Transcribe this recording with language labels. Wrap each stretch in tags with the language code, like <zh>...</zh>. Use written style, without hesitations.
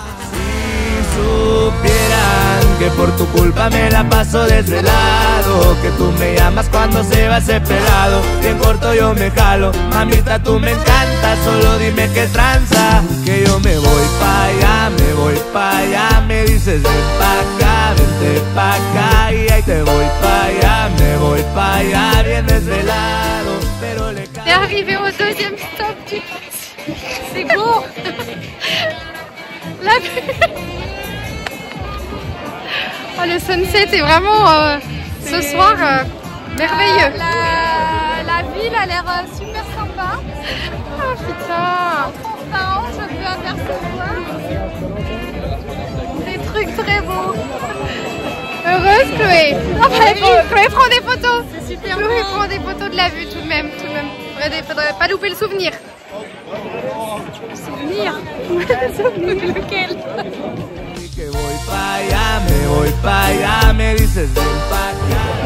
<es>Si supieran que por tu culpa me la paso desvelado, que tú me llamas cuando se va ese pelado, bien corto yo me jalo, mamita tú me encantas, solo dime qué tranza, que yo me voy pa' allá, me voy pa' allá, me dices ven pa' acá, vente pa' acá, y ahí te voy pa' allá, me voy pa' allá, bien desvelado, pero le</es> <fr>On est arrivé au deuxième stop du c'est beau. La vue. Oh, le sunset est vraiment ce soir merveilleux. La ville a l'air super sympa. Oh putain. Transparent, je peux apercevoir Des trucs très beaux. Heureuse Chloé. Chloé prend des photos. C'est super Chloé beau. prend des photos de la vue tout de même. Faudrait pas louper le souvenir. Souvenir. Lequel?</fr> <es>que voy pa' allá, me voy pa' allá, me dices ven pa' acá.</es>